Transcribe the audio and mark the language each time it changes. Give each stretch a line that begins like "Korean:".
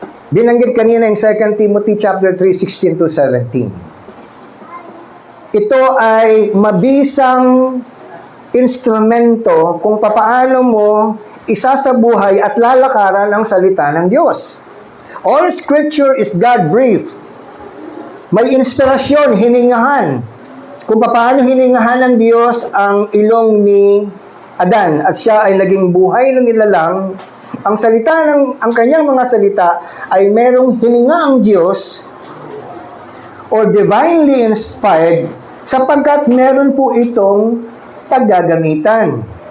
Filipino: Binanggit kanina yung 2 Timothy chapter 3:16-17. Ito ay mabisang instrumento kung papaano mo isasabuhay at lalakaran ang salita ng Diyos.
English: All Scripture is God-breathed.
Filipino: May inspirasyon, hiningahan. Kung paano hiningahan ng Diyos ang ilong ni Adan at siya ay naging buhay ng nilalang, ang kanyang mga salita ay merong hininga ang Diyos
English: or divinely inspired
Filipino: sapagkat meron po itong paggagamitan.